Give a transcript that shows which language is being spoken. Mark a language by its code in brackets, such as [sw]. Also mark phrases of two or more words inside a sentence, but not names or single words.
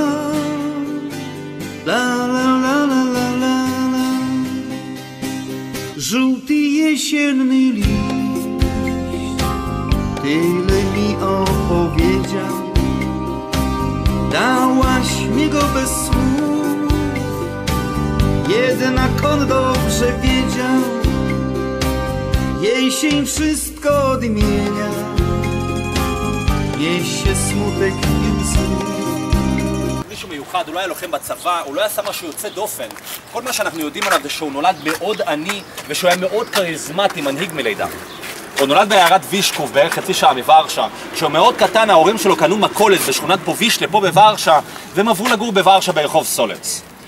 [pl] żółty jesienny liść tyle mi opowiedział, dałaś mi go bez słów, jednak on dobrze wiedział, jesień wszystko odmienia, niesie smutek i łzy. [he] מישהו מיוחד, הוא לא היה לוחם בצבא, הוא לא היה עשה משהו יוצא דופן. כל מה שאנחנו יודעים עליו זה שהוא נולד מאוד עני ושהוא היה מאוד כריזמטי, מנהיג מלידה. הוא נולד בעיירת וישקוב בערך חצי שעה מוורשה. כשהוא מאוד קטן ההורים שלו קנו מכולת בשכונת פובישלה פה בוורשה והם עברו לגור בוורשה ברחוב סולץ.